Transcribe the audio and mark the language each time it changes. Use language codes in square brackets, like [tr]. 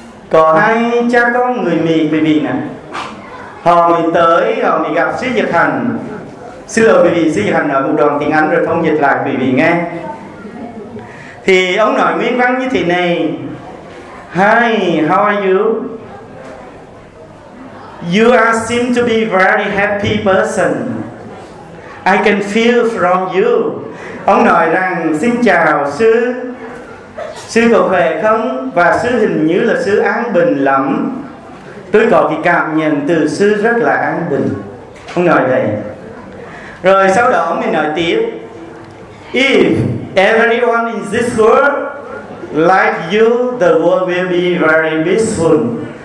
[vi] Có hai cha con người Mỹ quý vị nè, họ mới tới, họ mới gặp sứ giả hành. Xin lỗi quý vị, sư giảng ở một đoạn tiếng Anh rồi thông dịch lại quý vị nghe. Thì ông nói nguyên văn như thế này: [en] Hi, how are you? You are seem to be very happy person. I can feel from you. [vi] Ông nói rằng xin chào sư, sư có khỏe không? Và sư hình như là sư an bình lắm. Tôi có cái cảm nhận từ sư rất là an bình. Ông nói vậy. Rồi sau đó mình nói tiếp: [en] If everyone in this world like you, the world will be very peaceful.